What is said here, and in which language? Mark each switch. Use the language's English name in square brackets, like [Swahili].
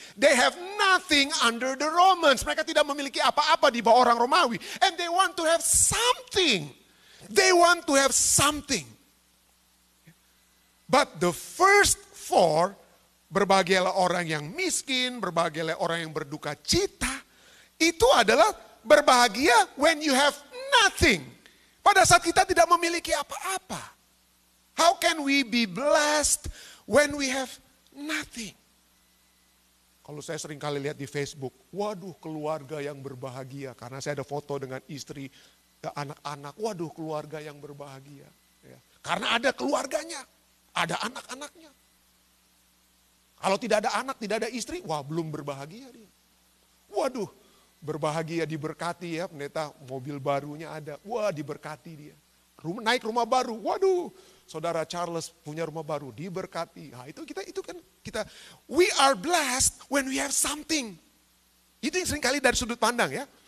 [English] They have nothing under the Romans. [Indonesian] Mereka tidak memiliki apa-apa di bawah orang Romawi. [English] And they want to have something. They want to have something. But the first 4, [Indonesian] berbahagialah orang yang miskin, berbahagialah orang yang berduka cita. Itu adalah berbahagia [English] when you have nothing. [Indonesian] Pada saat kita tidak memiliki apa-apa. [English] How can we be blessed when we have nothing? [Indonesian] Kalau saya sering kali lihat di Facebook, waduh keluarga yang berbahagia. Karena saya ada foto dengan istri, anak-anak, waduh keluarga yang berbahagia. Ya. Karena ada keluarganya, ada anak-anaknya. Kalau tidak ada anak, tidak ada istri, wah belum berbahagia dia. Waduh, berbahagia diberkati ya pendeta, mobil barunya ada, wah diberkati dia. Naik rumah baru, waduh. Saudara Charles punya rumah baru, diberkati. Nah, itu kan kita [English] we are blessed when we have something. [Indonesian] Itu yang sering kali dari sudut pandang ya.